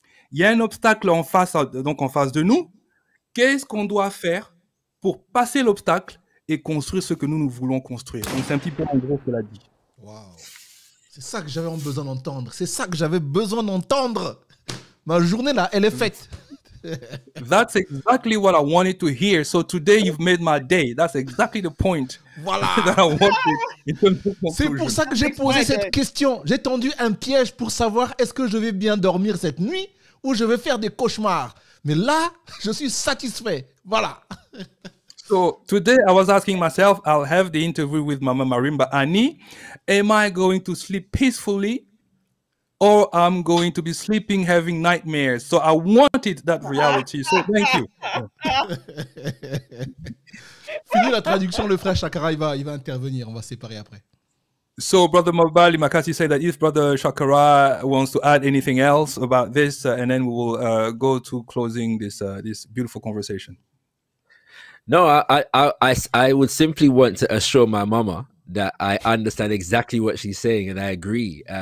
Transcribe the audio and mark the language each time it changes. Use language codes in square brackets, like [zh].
[fr] Il y a un obstacle en face de nous. Qu'est-ce qu'on doit faire pour passer l'obstacle et construire ce que nous voulons construire? Donc, c'est un petit peu en gros ce qu'elle a dit. Wow. C'est ça que j'avais besoin d'entendre. C'est ça que j'avais besoin d'entendre. Ma journée, là, elle est faite. [en] That's exactly what I wanted to hear. So today, you've made my day. That's exactly the point. [fr] Voilà. [en] That I wanted. [fr] C'est pour ça que j'ai posé cette question. J'ai tendu un piège pour savoir est-ce que je vais bien dormir cette nuit ou je vais faire des cauchemars. Mais là, je suis satisfait. Voilà. [en] So today I was asking myself, I'll have the interview with Mama Marimba Annie. Am I going to sleep peacefully or I'm going to be sleeping having nightmares. So I wanted that reality. So thank you. [fr] Fini la traduction, le frère Shakara, il va intervenir, on va séparer après. [en] So Brother Mabali Makati said that if Brother Shakara wants to add anything else about this, and then we will go to closing this beautiful conversation. No, I would simply want to assure my mama that I understand exactly what she's saying, and I agree.